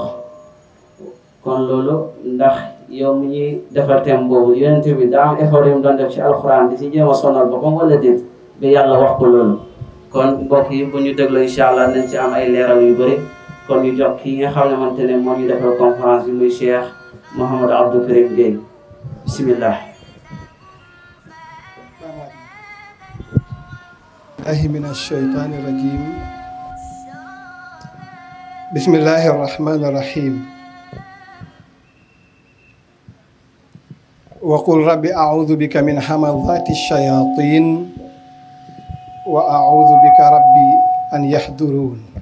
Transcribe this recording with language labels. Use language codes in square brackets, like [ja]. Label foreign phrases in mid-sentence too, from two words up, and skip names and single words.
[wo] kon loolu ndax yow mi ñuy defal thème boobu yonent bi daa am effort yu mu doon def ci alxuraan di si jéem a sonal boppam wala déet ba yàlla wax ko loolu. kon mbokk yi bu ñu dégloo [ar] إن شاء الله [wo] nañ ci am ay leeral yu bëri. kon ñu jox kii nga xam ne mante ne moo ñu defal conférence bi muy Cheikh Mouhamadou Abdou Karim Gueye bismillah. [ar] من الشيطان الرجيم بسم الله الرحمن الرحيم وقل رب أعوذ بك من همزات الشياطين وأعوذ بك ربي أن يحضرون